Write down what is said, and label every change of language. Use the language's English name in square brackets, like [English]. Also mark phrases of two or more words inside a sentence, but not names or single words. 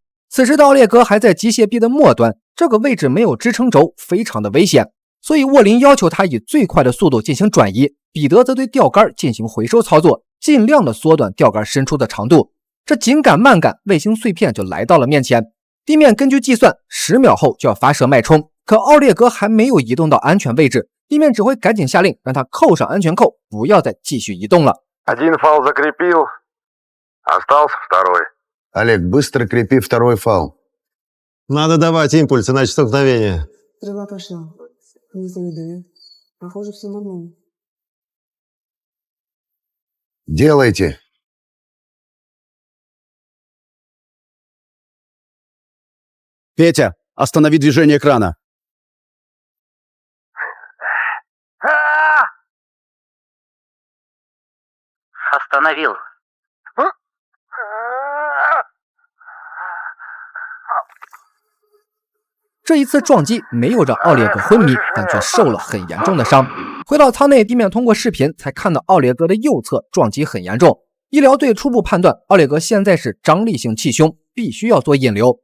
[Chinese] 此时的奥列格还在机械臂的末端，这个位置没有支撑轴，非常的危险，所以沃林要求他以最快的速度进行转移，彼得则对钓竿进行回收操作，尽量的缩短钓竿伸出的长度。这紧赶慢赶，卫星碎片就来到了面前。地面根据计算10秒后就要发射脉冲，可奥列格还没有移动到安全位置，地面指挥赶紧下令让他扣上安全扣，不要再继续移动了。 [Russian] 1 фал закрепил, остался 2. Олег, быстро крепи 2 фал. Надо давать импульсы на столкновение. Стрела пошла. Не завидую. Похоже, все нормально. Делайте. Петя, останови движение крана. Остановил. [Chinese] 这一次撞击没有让奥列格昏迷，但却受了很严重的伤。回到舱内，地面通过视频才看到奥列格的右侧撞击很严重。医疗队初步判断，奥列格现在是张力性气胸，必须要做引流。